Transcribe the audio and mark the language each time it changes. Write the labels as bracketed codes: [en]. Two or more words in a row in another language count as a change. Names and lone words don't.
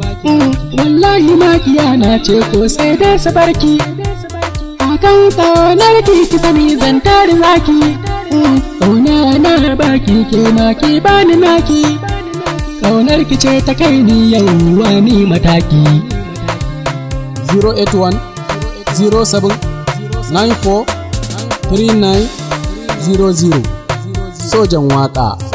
[ha] Mm, wallahi makiya na ce ko sai dai su barki. Akan ƙaunar ki, ki sani zan tare zaki. Mm, ƙauna na baki, ke ma ki bani naki. Ƙaunar ki ce ta kai ni yau wani mataki. [en] Zero eight one, zero seven, nine four, three nine, zero zero. [ha] Sojan Waƙa.